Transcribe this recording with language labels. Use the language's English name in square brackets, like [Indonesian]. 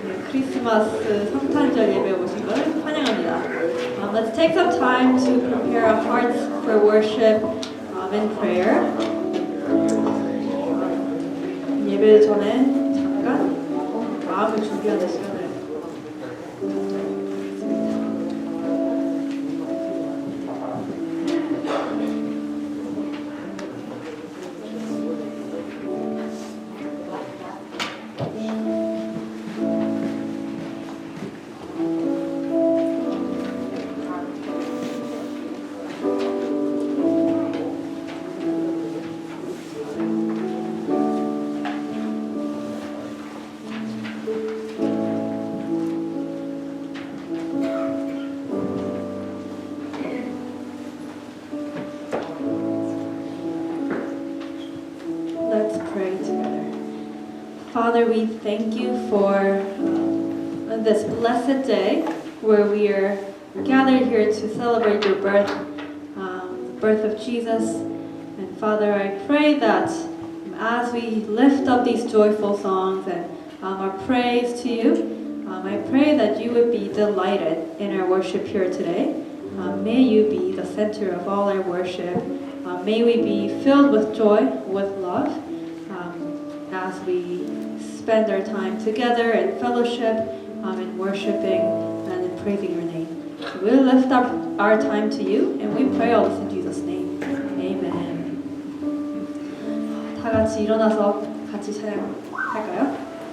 [Korean] 크리스마스 성탄절 예배 오신 걸 환영합니다. [English] Let's take some time to prepare our hearts for worship and prayer. [Korean] 예배 전에 잠깐 마음을 준비하는 시간을 [English] Let's pray together. Father, we thank you for this blessed day where we are gathered here to celebrate your birth, the birth of Jesus. And Father, I pray that as we lift up these joyful songs and our praise to you, I pray that you would be delighted in our worship here today. May you be the center of all our worship. May we be filled with joy, with love, as we spend our time together in fellowship, in worshiping, and in praising your name. So we'll lift up our time to you, and we pray all this in Jesus' name. Amen. [Korean] 다 같이 일어나서 같이 찬양할까요?